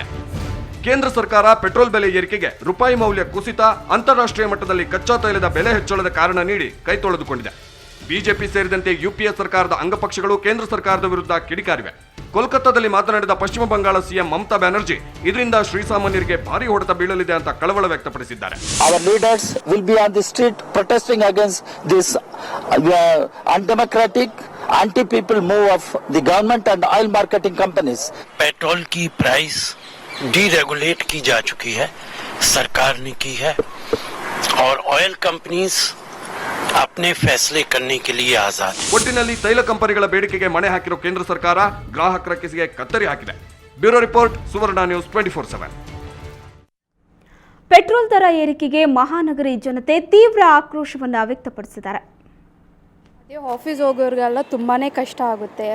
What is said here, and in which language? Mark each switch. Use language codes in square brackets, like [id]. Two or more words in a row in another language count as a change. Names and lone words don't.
[kn] ಕೇಂದ್ರ ಸರ್ಕಾರ ಪೆಟ್ರೋಲ್ ಬೆಲೆ ಏರಿಕೆಗೆ ರೂಪಾಯಿ ಮೌಲ್ಯ ಕುಸಿತ, ಅಂತಾರಾಷ್ಟ್ರೀಯ ಮಟ್ಟದಲ್ಲಿ ಕಚ್ಚಾ ತೈಲದ ಬೆಲೆ ಹೆಚ್ಚಳದ ಕಾರಣ ನೀಡಿ ಕೈ ತೊಳೆದುಕೊಂಡಿದೆ. ಬಿಜೆಪಿ ಸೇರಿದಂತೆ ಯುಪಿಎ ಸರ್ಕಾರದ ಅಂಗಪಕ್ಷಗಳು ಕೇಂದ್ರ ಸರ್ಕಾರದ ವಿರುದ್ಧ ಕಿಡಿಕಾರಿವೆ. ಕೋಲ್ಕತ್ತಾದಲ್ಲಿ ಮಾತನಾಡಿದ ಪಶ್ಚಿಮ ಬಂಗಾಳ ಸಿಎಂ ಮಮತಾ ಬ್ಯಾನರ್ಜಿ, ಇದರಿಂದ ಶ್ರೀಸಾಮಾನ್ಯರಿಗೆ ಭಾರಿ ಹೊಡೆತ ಬೀಳಲಿದೆ ಅಂತ ಕಳವಳ ವ್ಯಕ್ತಪಡಿಸಿದ್ದಾರೆ. [en] Our leaders will be on the street protesting against this undemocratic, anti-people move of the government and oil marketing companies. [hi] पेट्रोल की [en] price deregulate [hi] की जा चुकी है, सरकार ने की है, और [en] oil companies [hi] अपने फैसले करने के लिए आजाद. [kn] ಒಟ್ಟಿನಲ್ಲಿ ತೈಲ ಕಂಪನಿಗಳ ಬೇಡಿಕೆಗೆ ಮಣೆ ಹಾಕಿರೋ ಕೇಂದ್ರ ಸರ್ಕಾರ ಗ್ರಾಹಕರ ಕಿಸಿಗೆ ಕತ್ತರಿ ಹಾಕಿದೆ. [en] Bureau report, Suvarna News 24/7. [kn] ಪೆಟ್ರೋಲ್ ದರ ಏರಿಕೆಗೆ ಮಹಾನಗರಿ ಜನತೆ ತೀವ್ರ ಆಕ್ರೋಶವನ್ನು ವ್ಯಕ್ತಪಡಿಸಿದ್ದಾರೆ. ಆಫೀಸ್ ಹೋಗೋರಿಗೆಲ್ಲ ತುಂಬಾ ಕಷ್ಟ ಆಗುತ್ತೆ.